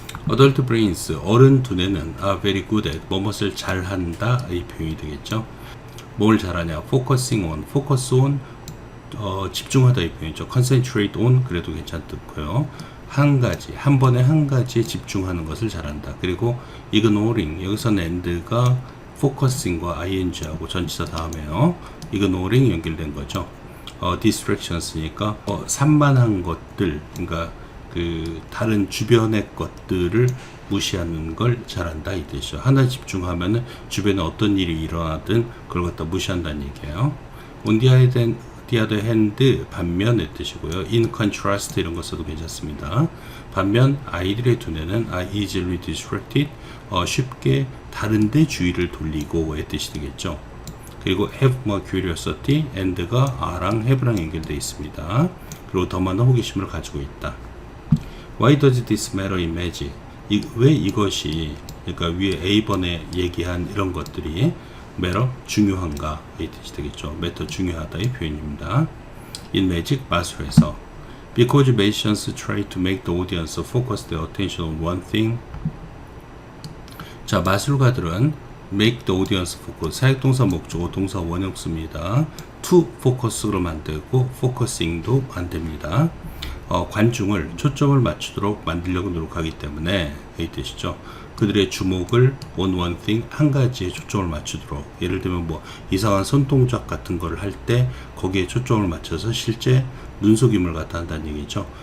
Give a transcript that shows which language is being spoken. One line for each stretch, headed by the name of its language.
English: adult brains,
Korean: 어른 두뇌는
English: are very good at,
Korean: 무엇을 잘한다, 이 표현이 되겠죠. 뭘 잘하냐? focusing on, focus on, 집중하다, 이 표현이죠. concentrate on, 그래도 괜찮고요. 한 가지, 한 번에 한 가지에 집중하는 것을 잘한다. 그리고 ignoring, 여기서는 and가 focusing과 ing하고 전치사 다음에요. ignoring 연결된 거죠. distractions니까 산만한 것들, 그러니까 그 다른 주변의 것들을 무시하는 걸 잘한다, 이 뜻이죠. 하나 집중하면은 주변에 어떤 일이 일어나든 그걸 갖다 무시한다는 얘기예요.
English: on the other hand,
Korean: 반면의 뜻이고요. in contrast 이런 거 써도 괜찮습니다. 반면 아이들의 두뇌는
English: are easily distracted,
Korean: 쉽게 다른데 주의를 돌리고의 뜻이 되겠죠. 그리고
English: have more curiosity,
Korean: and가 a랑 have랑 연결되어 있습니다. 그리고 더 많은 호기심을 가지고 있다.
English: Why does this matter in magic?
Korean: 왜 이것이, 그러니까 위에 A번에 얘기한 이런 것들이 matter, 중요한가, 이 뜻이 되겠죠. matter, 중요하다, 이 표현입니다.
English: in magic,
Korean: 마술에서
English: because magicians try to make the audience focus their attention on one thing.
Korean: 자, 마술가들은
English: make the audience focus,
Korean: 사역동사 목적어 동사 원형 씁니다. to focus로 만들고 focusing도 만듭니다. 관중을 초점을 맞추도록 만들려고 노력하기 때문에, 이 뜻이죠. 그들의 주목을 on one thing, 한 가지에 초점을 맞추도록, 예를 들면 이상한 손동작 같은 거를 할 때 거기에 초점을 맞춰서 실제 눈속임을 갖다 한다는 얘기죠.